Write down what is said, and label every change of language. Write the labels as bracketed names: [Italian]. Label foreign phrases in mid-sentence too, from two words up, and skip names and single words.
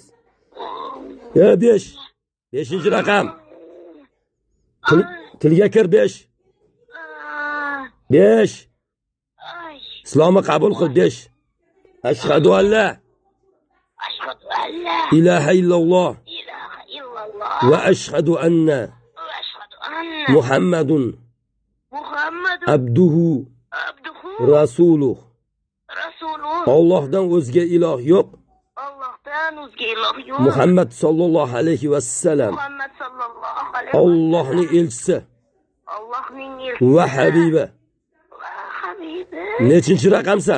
[Uzbek] 5. 5-raqam. Tilga kir 5. 5. Islomni qabul qil [Arabic] 5. أشهد أن لا إله إلا الله و أشهد أن محمد عبده رسوله. [Uzbek] Allohdan o'zga iloh yo'q. Muhammad [Arabic] صلى الله عليه و سلم [Uzbek] Allohning elchisi va habibi. Nechinchi raqamsan?